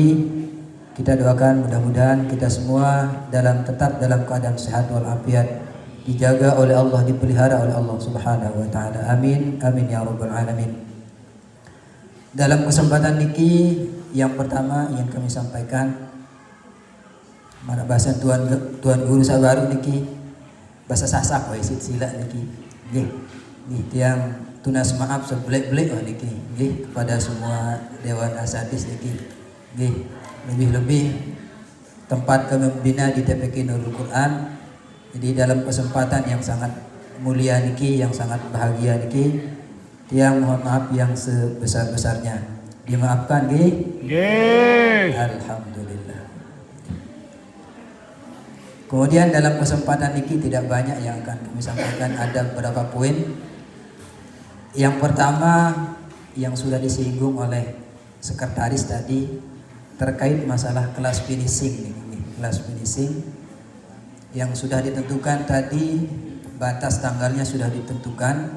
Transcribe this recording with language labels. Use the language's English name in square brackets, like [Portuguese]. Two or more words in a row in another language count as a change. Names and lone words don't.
[Indonesian] Kita doakan mudah-mudahan kita semua tetap dalam keadaan sehat walafiat, dijaga oleh Allah, dipelihara oleh Allah [Arabic] سبحانه وتعالى. آمين آمين يا رب العالمين. Dalam kesempatan niki yang pertama ingin kami sampaikan mana bahasa tuan guru sabaru niki bahasa sasak wae sila niki. Nggih. [Sasak] Nggih tiang tunas maaf seblek-blek niki. [Indonesian] Nggih kepada semua Dewan Asatis niki. Nggih. Lebih-lebih tempat kami membina di TPQ Nurul Quran. Jadi dalam kesempatan yang sangat mulia niki, yang sangat bahagia niki, tiang mohon maaf yang sebesar-besarnya. Dimaafkan nggih? Nggih. Alhamdulillah. Kemudian dalam kesempatan niki tidak banyak yang akan kami sampaikan, ada beberapa poin. Yang pertama yang sudah disinggung oleh sekretaris tadi terkait masalah kelas finishing nih, kelas finishing yang sudah ditentukan tadi, batas tanggalnya sudah ditentukan.